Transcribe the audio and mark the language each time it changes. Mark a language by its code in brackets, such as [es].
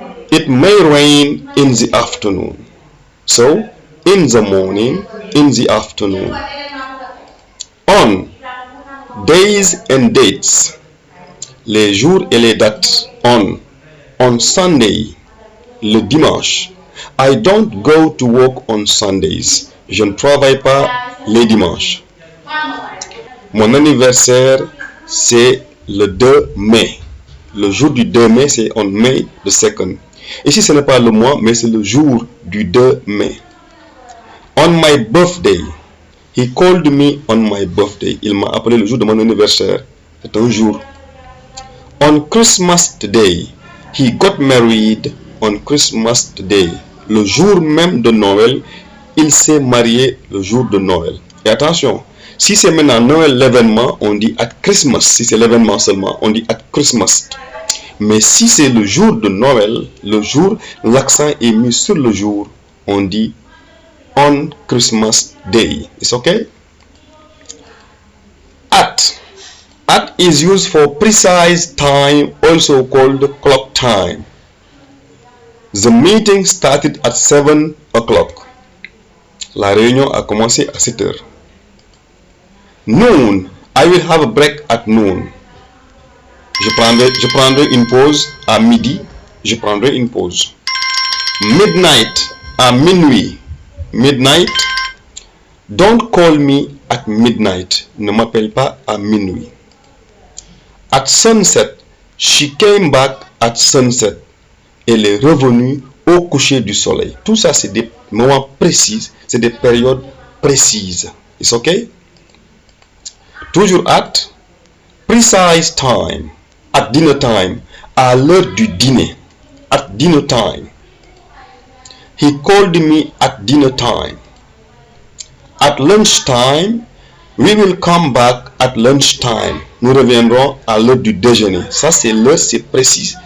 [en] It may rain in the afternoon. So, in the morning, in the afternoon. On, days and dates. [fr] Les jours et les dates. [en] On Sunday, [fr] le dimanche. [en] I don't go to work on Sundays. [fr] Je ne travaille pas les dimanches. Mon anniversaire, c'est le 2 mai. Le jour du 2 mai, c'est [en] on May the 2nd. [fr] Ici, ce n'est pas le mois, mais c'est le jour du 2 mai. [en] On my birthday. He called me on my birthday. [fr] Il m'a appelé le jour de mon anniversaire. C'est un jour. [en] On Christmas Day. He got married on Christmas Day. [fr] Le jour même de Noël, il s'est marié le jour de Noël. Et attention, si c'est maintenant Noël l'événement, on dit [en] at Christmas. [fr] Si c'est l'événement seulement, on dit [en] at Christmas. [fr] Mais si c'est le jour de Noël, le jour, l'accent est mis sur le jour, on dit [en] on Christmas Day. It's okay? At. At is used for precise time, also called clock time. The meeting started at 7 o'clock. [fr] La réunion a commencé à 7 heures. [en] Noon. I will have a break at noon. [fr] Je prendrai une pause à midi. Je prendrai une pause. [en] Midnight. [fr] À minuit. Midnight. [en] Don't call me at midnight. [fr] Ne m'appelle pas à minuit. [en] At sunset, she came back at sunset. [fr] Elle est revenue au coucher du soleil. Tout ça, c'est des moments précis, c'est des périodes précises. [en] It's okay? [fr] Toujours [en] at precise time, at dinner time, [fr] à l'heure du dîner, [en] at dinner time. He called me at dinner time. At lunchtime, we will come back at lunchtime. [fr] Nous reviendrons à l'heure du déjeuner. Ça, c'est l'heure, c'est précis.